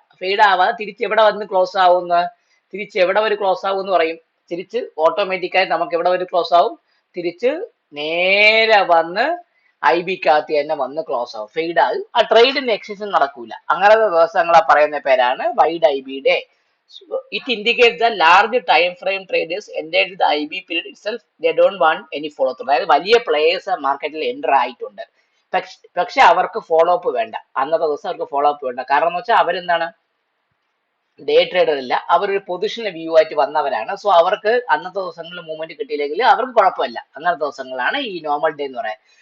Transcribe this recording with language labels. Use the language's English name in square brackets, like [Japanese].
[Malayalam] Fade ആവാതെ തിരിച്ച് എവിടെ വന്ന് ക്ലോസ് ആവുന്ന, തിരിച്ച് എവിടെ വരെ ക്ലോസ് ആവും എന്ന് പറയും, തിരിച്ച് ഓട്ടോമാറ്റിക്കായി നമുക്ക് എവിടെ വരെ ക്ലോസ് ആവും, തിരിച്ച് നേരെ വന്ന് IB-ക്കകത്ത് തന്നെ വന്ന് ക്ലോസ് ആവും, ഫെയ്ഡ് ആകും. ആ ട്രേഡിന് എക്സെഷൻ നടക്കൂല. അങ്ങനത്തെ ദിവസങ്ങളെ പറയുന്ന പേരാണ് wide IB day. [English] It indicates the large time frame traders entered the IB period itself. They don't want any follow through. [Malayalam] അതായത് വലിയ പ്ലേയേഴ്സ് മാർക്കറ്റിൽ എൻ്റർ ആയിട്ടുണ്ട്, പക്ഷെ അവർക്ക് ഫോളോ അപ്പ് വേണ്ട. അന്നത്തെ ദിവസം അവർക്ക് ഫോളോ അപ്പ് വേണ്ട. കാരണം എന്ന് വെച്ചാൽ അവരെന്താണ്, ഡേ ട്രേഡർ ഇല്ല, അവരൊരു പൊസിഷണൽ വ്യൂ ആയിട്ട് വന്നവരാണ്. സോ അവർക്ക് അന്നത്തെ ദിവസങ്ങളിൽ മൂവ്മെന്റ് കിട്ടിയില്ലെങ്കിൽ അവർക്ക് കുഴപ്പമില്ല. അങ്ങനത്തെ ദിവസങ്ങളാണ് ഈ നോർമൽ ഡേ എന്ന് പറയുന്നത്.